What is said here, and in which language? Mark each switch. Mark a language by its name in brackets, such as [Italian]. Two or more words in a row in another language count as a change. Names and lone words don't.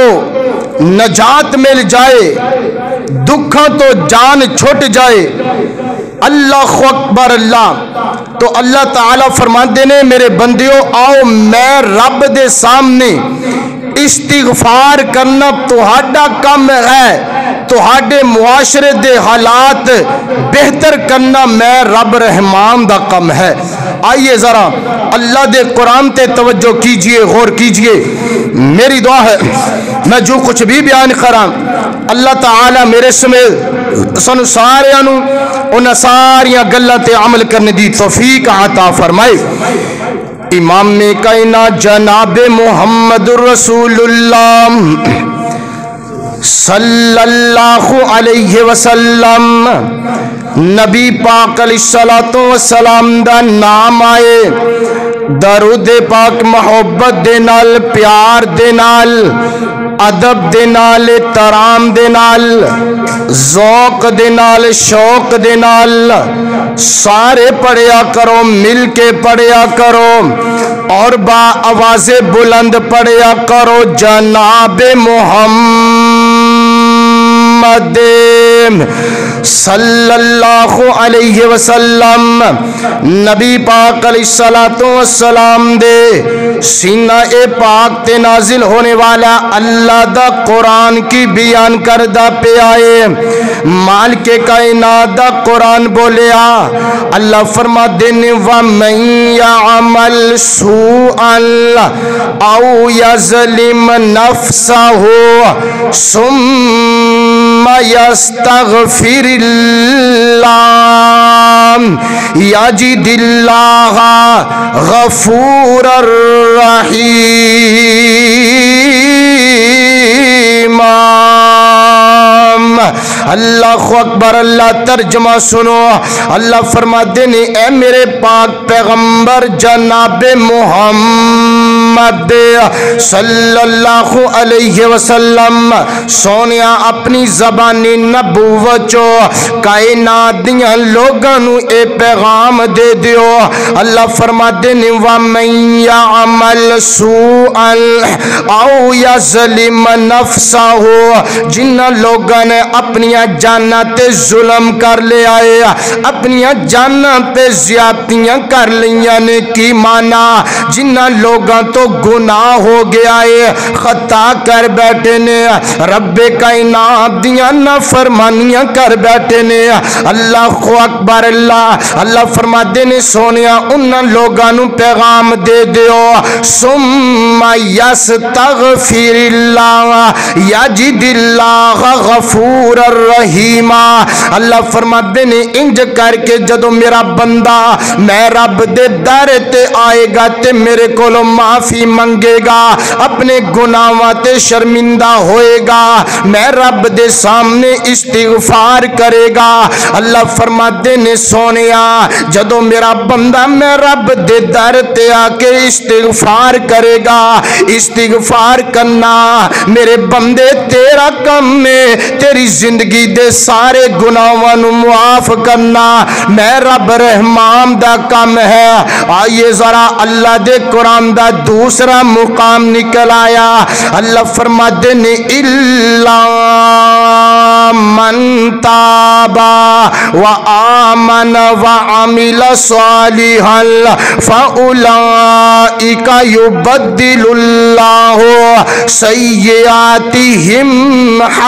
[Punjabi] نجات مل جائے، دکھاں تو جان چھوٹ جائے، [Arabic] اللہ اکبر اللہ، [Punjabi] تو اللہ تعالیٰ فرماتے نے میرے بندیوں آؤ میں رب دے سامنے استغفار کرنا تہاڈا کم ہے، تہاڈے معاشرے دے حالات بہتر کرنا میں رب رحمان دا کم ہے۔ آئیے ذرا اللہ دے قرآن تے توجہ کیجئے، غور کیجئے۔ میری دعا ہے میں جو کچھ بھی بیان کراں اللہ تعالی میرے سمیت سن سارے انہاں ساریاں گلاں تے عمل کرنے دی توفیق عطا فرمائے۔ امام کائنات جناب محمد رسول اللہ [Arabic] صلی اللہ علیہ وسلم، [Punjabi] نبی پاک [Arabic] علیہ السلام [Punjabi] دا نام آئے، درود پاک محبت دے نال، پیار دے نال، ادب دے نال، احترام دے نال، ذوق دے نال، شوق دے نال سارے پڑھیا کرو، مل کے پڑھیا کرو اور با آواز بلند پڑھیا کرو، جناب محمد [Arabic] صلی اللہ علیہ وسلم، [Punjabi] نبی پاک [Arabic] علیہ السلام [Punjabi] دے سینہ پاک تے نازل ہونے والا اللہ دا قرآن کی بیان کردہ پہ آئے، مالک کائنات دا قرآن بولیا۔ اللہ فرما دینے [Arabic] وَمَن يَعْمَلْ سُوءًا أَوْ يَظْلِمْ نَفْسَهُ ثُمَّ يَسْتَغْفِرِ اللَّهَ يَجِدِ اللَّهَ غَفُورًا رَحِيمًا۔ اللہ اکبر اللہ، [Punjabi] ترجمہ سنو۔ اللہ فرماتے ہیں اے میرے پاک پیغمبر جناب محمد [Arabic] صلی اللہ علیہ وسلم، [Punjabi] سونیا اپنی زبانی نبوت چو کائنات دیاں لوگاں نو اے پیغام دے دیو۔ اللہ فرماتے ہیں [Arabic] وَمَن يَعْمَلْ سُوءًا أَوْ يَظْلِمْ نَفْسَهُ، [Punjabi] جنہ لوگاں نے اپنی جاناں تے ظلم کر لے آئے، اپنی جاناں پہ زیادتیاں کر لیاں نے، کی مانا جنہ لوگاں تو گناہ ہو گیا ہے، خطا کر بیٹھے نے، رب کائنات دیاں نافرمانیاں کر بیٹھے نے۔ [Arabic] اللہ اکبر اللہ، [Punjabi] اللہ فرماتے نے سونیا انہاں لوگاں نو پیغام دے دیو، [Arabic] ثم یستغفر اللہ یجد اللہ غفور الرحیم۔ [Punjabi] اللہ فرماتے نے انج کر کے جدو میرا بندہ میں رب دے در تے آئے گا تے میرے کولو معافی منگے گا، اپنے گناہاں تے شرمندہ ہوئے گا، میں رب دے سامنے استغفار کرے گا۔ اللہ فرماتے نے سونیا جدو میرا بندہ میں رب دے در تے آ کے استغفار کرے گا، استغفار کرنا میرے بندے تیرا کم میں، تیری زندگی دے سارے گناہاں نو معاف کرنا میں رب رحمان دا کم ہے۔ آئیے ذرا اللہ دے قرآن دا دوسرا مقام نکل آیا۔ اللہ فرماتے نے [Arabic] اِلَّا مَن تَابَ وَآمَنَ وَعَمِلَ صَالِحًا فَأُولَئِكَ يُبَدِّلُ اللَّهُ سَيِّئَاتِهِمْ